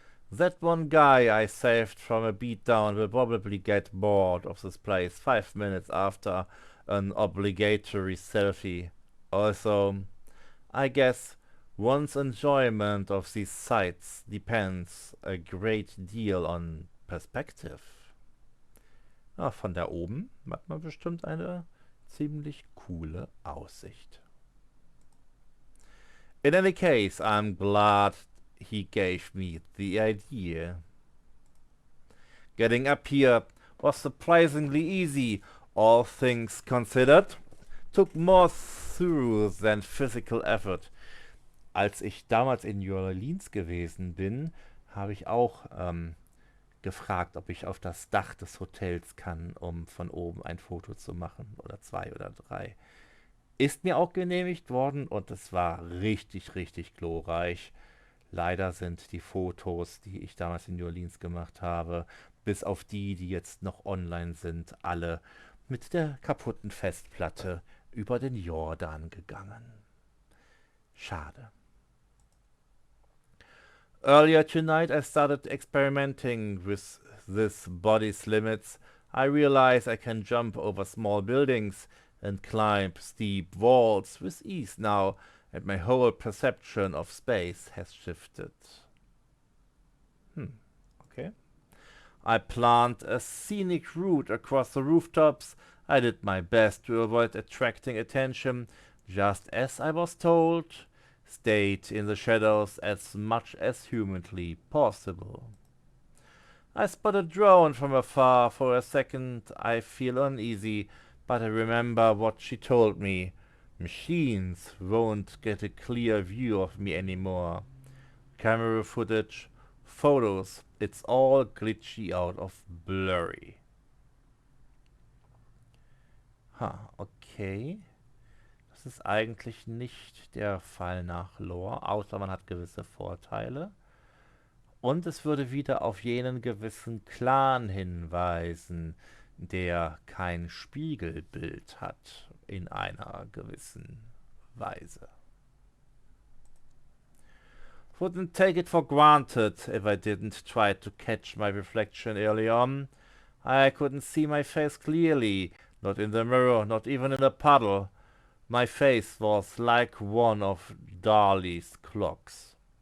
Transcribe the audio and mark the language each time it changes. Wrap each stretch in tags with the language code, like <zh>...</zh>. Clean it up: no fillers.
<en>That one guy I saved from a beatdown will probably get bored of this place 5 minutes after an obligatory selfie. Also, I guess one's enjoyment of these sights depends a great deal on perspective.</en> <de>Ah, von da oben hat man bestimmt eine ziemlich coole Aussicht.</de> <en>In any case, I'm glad he gave me the idea. Getting up here was surprisingly easy, all things considered. Took more through than physical effort.</en> <de>Als ich damals in New Orleans gewesen bin, habe ich auch gefragt, ob ich auf das Dach des Hotels kann, um von oben ein Foto zu machen, oder 2 oder 3. Ist mir auch genehmigt worden und es war richtig, richtig glorreich. Leider sind die Fotos, die ich damals in New Orleans gemacht habe, bis auf die, die jetzt noch online sind, alle mit der kaputten Festplatte über den Jordan gegangen. Schade.</de> <en>Earlier tonight I started experimenting with this body's limits. I realize I can jump over small buildings and climb steep walls with ease now, and my whole perception of space has shifted. Okay. I planned a scenic route across the rooftops. I did my best to avoid attracting attention, just as I was told. Stayed in the shadows as much as humanly possible. I spot a drone from afar. For a second I feel uneasy, but I remember what she told me. Machines won't get a clear view of me anymore. Camera footage, photos, it's all glitchy out of blurry. Okay.</en> <de>Das ist eigentlich nicht der Fall nach Lore, außer man hat gewisse Vorteile. Und es würde wieder auf jenen gewissen Clan hinweisen, der kein Spiegelbild hat in einer gewissen Weise.</de> <en>Wouldn't take it for granted if I didn't try to catch my reflection early on. I couldn't see my face clearly, not in the mirror, not even in a puddle. My face was like one of Dali's clocks.</en>